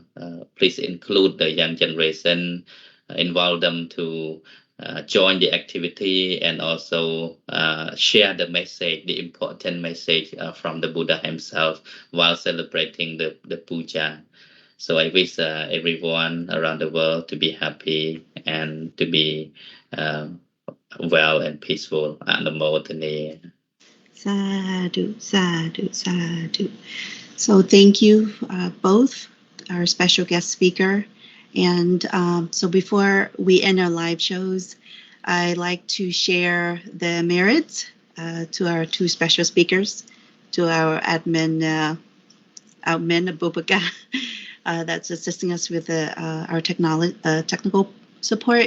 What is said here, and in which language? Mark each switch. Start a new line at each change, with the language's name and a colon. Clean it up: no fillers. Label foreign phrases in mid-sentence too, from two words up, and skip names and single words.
English: Please include the young generation, involve them to join the activity, and also share the message, the important message from the Buddha himself while celebrating the puja. So I wish everyone around the world to be happy and to be well and peaceful.
Pali: Namo Tane. Sadhu, sadhu, sadhu.
English: So thank you both, our special guest speaker. And so before we end our live shows, I'd like to share the merits to our 2 special speakers, to our admin, Bubaka, that's assisting us with our technical support.